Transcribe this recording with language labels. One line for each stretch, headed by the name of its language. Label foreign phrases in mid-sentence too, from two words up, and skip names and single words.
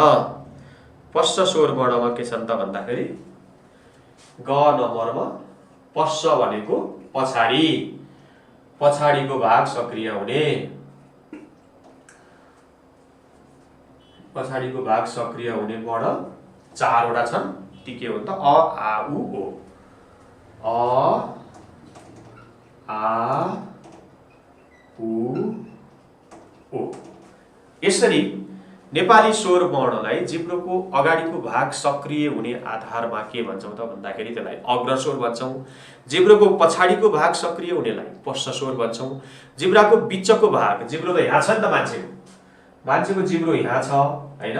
Nepali: पश्च स्वर वर्णमा के छन् त भन्दाखेरि ग नम्बरमा पश्च भनेको पछाडि, पछाडिको भाग सक्रिय हुने। पछाडिको भाग सक्रिय हुने वर्ण 4 वटा छन्। ती के हुन् त? अ आ उ ओ। अ आ उ ओ। यसरी नेपाली स्वर वर्णलाई जिब्रोको अगाडिको भाग सक्रिय हुने आधारमा के भन्छौँ त भन्दाखेरि त्यसलाई अग्र स्वर भन्छौँ। जिब्रोको पछाडिको भाग सक्रिय हुनेलाई पश्च स्वर भन्छौँ। जिब्राको बिचको भाग, जिब्रो त यहाँ छ नि त मान्छेको, मान्छेको जिब्रो यहाँ छ हैन।